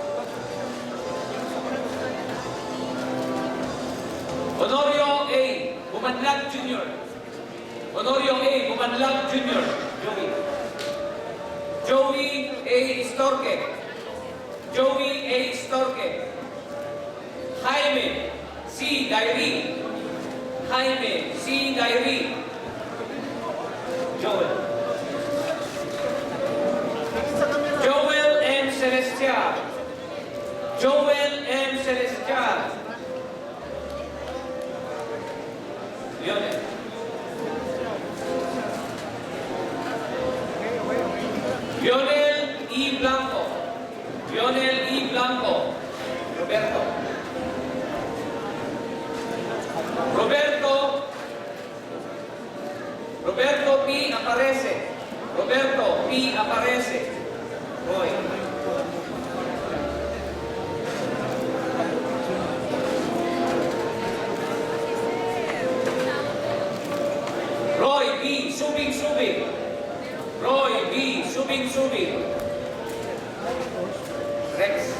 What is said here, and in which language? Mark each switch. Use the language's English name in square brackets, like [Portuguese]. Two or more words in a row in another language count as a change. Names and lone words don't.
[English] Honorio A. Bumanlag Jr. Honorio A. Bumanlag Jr. Joey. Joey A. Istorque. Joey A. Istorque. Jaime C. Diary. Jaime C. Diary. Joel. Joel M. Celestial. Joel M. Celestial. Lionel. Lionel E. Blanco. Lionel E. Blanco. Roberto. Roberto. Roberto P. Aparece. Roberto P. Aparece. Roy. Roy B. Subing Subing. Roy B. Subing Subing. Rex.